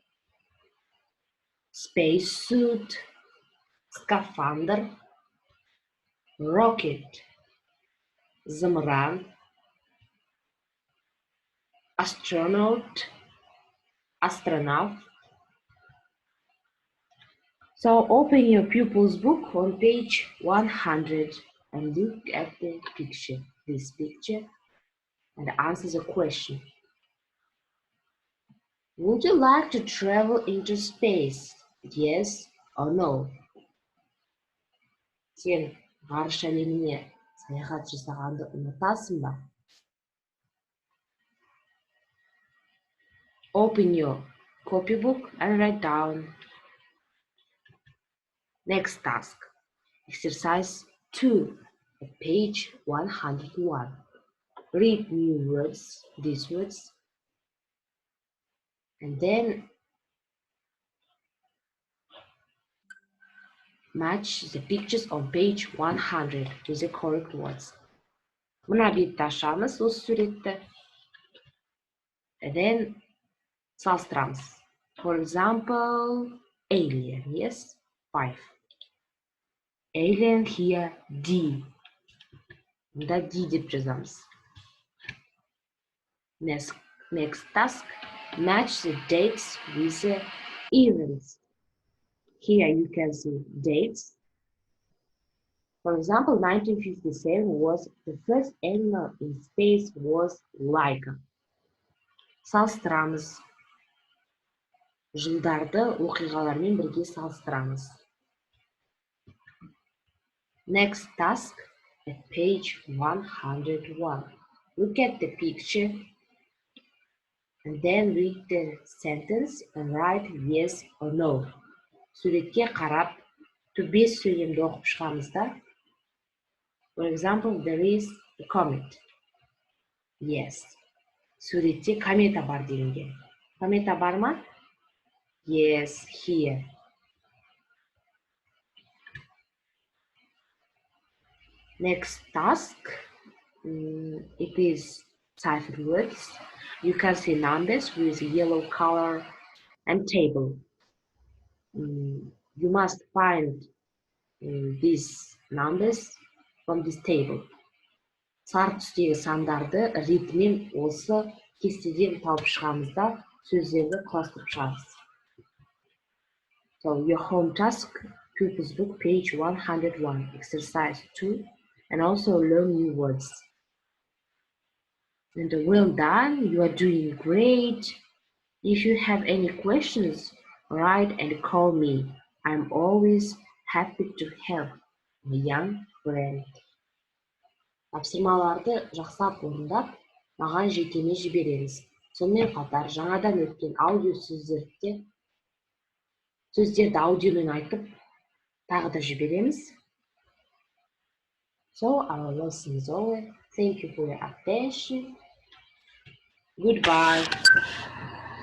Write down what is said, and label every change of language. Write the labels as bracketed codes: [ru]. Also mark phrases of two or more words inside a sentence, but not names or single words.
[kk] Spacesuit, скафандр. Rocket, зымыран. Astronaut, астронавт. [en] So open your pupil's book on page 100 and look at the picture, this picture, and answer the question. Would you like to travel into space? Yes or no? [kk] Сен ғарыш әлеміне саяхат жасағанды ұнатасың ба? [en] Open your copybook and write down. Next task, exercise 2, at page 101. Read new words, these words, and then match the pictures on page 100 with the correct words. [kk] Мына бетті ашамыз осы суретті. [en] And then салыстырамыз. For example, alien, yes? 5. Alien here, [kk] D. Мұнда D деп жазамыз. [en] Next task, match the dates with the events. Here you can see dates. For example, 1957 was the first animal in space was Laika. [kk] Салыстырамыз. Жылдарды оқиғалармен бірге салыстырамыз. [en] Next task at page 101. Look at the picture and then read the sentence and write yes or no. [kk] Суретке қарап, бес сөйлемді оқып шығамыз да. [en] For example, there is a comet. Yes. [kk] Суретте комета бар делінген. Помета бар ма? [en] Yes, here. Next task, it is cipher words. You can see numbers with yellow color and table. You must find these numbers from this table. [kk] Сары түстегі сандарды ретімен осы кестеден тауып шығамыз да сөздерді құрастырып шығамыз. [en] So your home task, Pupils Book, page 101, exercise 2, and also learn new words. And well done, you are doing great. If you have any questions, write and call me. I'm always happy to help, my young friend. [kk] Тапсырмаларды жақсылап орындап, маған жекеме жіберіңіз. Сонымен қатар жаңадан өткен аудио сөздерді аудионың айтып, тағы да жібереміз. [en] So our lesson is over. Thank you for your attention. Goodbye.